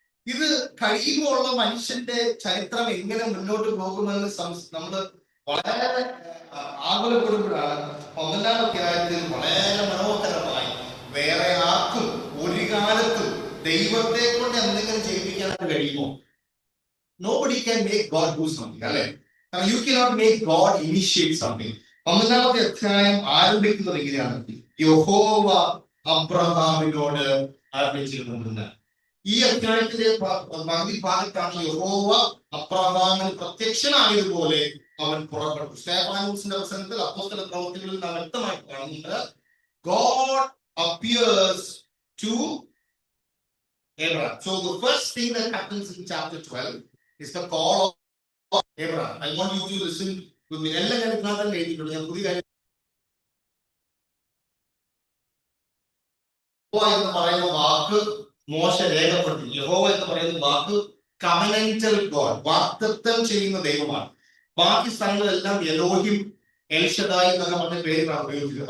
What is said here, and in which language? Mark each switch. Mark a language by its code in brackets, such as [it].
[ml] ഇത് കഴിയുമ്പോഴുള്ള മനുഷ്യന്റെ ചരിത്രം എങ്ങനെ മുന്നോട്ട് പോകുമെന്ന് നമ്മൾ വളരെ ആകുലപ്പെടുമ്പോഴാണ് 11ാം അധ്യായത്തിൽ വളരെ മനോഹരമായി വേറെ ആർക്കും ഒരു കാലത്തും ദൈവത്തെ കൊണ്ട് എന്തെങ്കിലും ചെയ്യിപ്പിക്കാനായിട്ട് കഴിയുമോ? [en] Nobody can make God do something, [ml] അല്ലെ? [en] You cannot make God initiate something. [ml] 11ാമത്തെ അധ്യായം ആരംഭിക്കുന്നത് എങ്ങനെയാണ്? യഹോവ അബ്രഹാമിനോട് ആരംഭിച്ചിരുന്നത്. ഈ അധ്യായത്തിലെ പകുതി ഭാഗത്താണ് യഹോവ അബ്രഹാമിന് പ്രത്യക്ഷനായതുപോലെ അവൻ പുറപ്പെട്ടു. സ്തെഫാനോസിന്റെ പ്രസംഗത്തിൽ അപ്പോസ്തല പ്രവൃത്തികളിൽ നാം വ്യക്തമായി കാണുന്നുണ്ട്. [en] God appears to Abraham. So the first thing that happens in chapter 12 is the call of Abraham. I want you to listen to me. [ml] എല്ലാ കാര്യങ്ങളും എഴുതിയിട്ടുണ്ട്. ഞാൻ പുതിയ കാര്യം എന്ന് പറയുന്ന വാക്ക് മോശ രേഖപ്പെടുത്തി. യഹോവ എന്ന് പറയുന്ന വാക്ക് കവനന്റൽ ഗോഡ്, വാഗ്ദത്തം ചെയ്യുന്ന ദൈവമാണ്. ബാക്കി സ്ഥലങ്ങളെല്ലാം എലോഹിം, എൽഷദായി എന്നൊക്കെ പറഞ്ഞ പേരിലാണ് ഉപയോഗിച്ചത്.